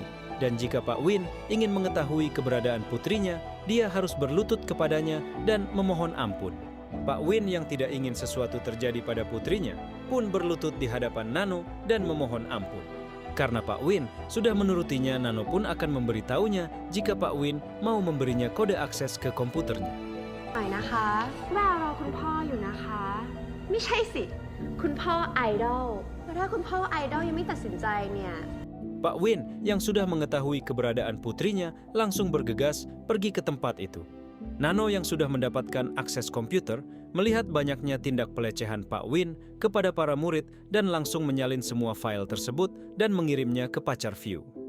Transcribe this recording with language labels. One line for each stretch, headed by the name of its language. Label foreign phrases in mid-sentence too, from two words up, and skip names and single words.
Indonesian: Dan jika Pak Win ingin mengetahui keberadaan putrinya, dia harus berlutut kepadanya dan memohon ampun. Pak Win yang tidak ingin sesuatu terjadi pada putrinya pun berlutut di hadapan Nano dan memohon ampun. Karena Pak Win sudah menurutinya, Nano pun akan memberitahunya jika Pak Win mau memberinya kode akses ke komputernya.
Thai: หน่อยนะคะแววรอคุณพ่ออยู่นะคะ ไม่ใช่สิ คุณพ่อไอดอลแล้วถ้าคุณพ่อไอดอลยังไม่ตัดสินใจเนี่ย
Indonesian: Pak Win yang sudah mengetahui keberadaan putrinya langsung bergegas pergi ke tempat itu. Nano yang sudah mendapatkan akses komputer melihat banyaknya tindak pelecehan Pak Win kepada para murid dan langsung menyalin semua file tersebut dan mengirimnya ke pacar View.